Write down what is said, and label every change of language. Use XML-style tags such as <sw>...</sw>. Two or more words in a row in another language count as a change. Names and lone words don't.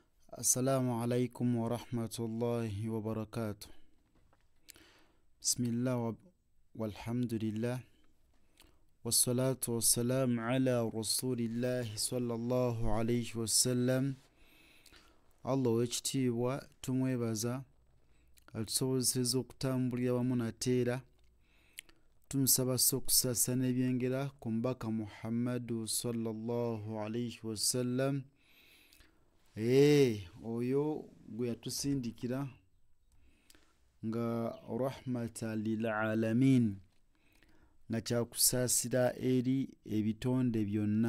<ar>السلام عليكم ورحمة الله وبركاته. بسم الله والحمد لله والصلاة والسلام على رسول الله صلى الله عليه وسلم.</ar> <lg>Allah w'ekitiibwa tumwebaza atusobozesezza okutambulira wamu nateera, tumusaba okusaasana ebyengera ku mubaka Muhammadu</lg> <ar>صلى الله عليه وسلم.</ar> <lg>Oyo gwe yatusindikira nga</lg> <ar>رحمة للعالمين,</ar> <lg>nga kyakusaasira eri ebitonde byonna.</lg>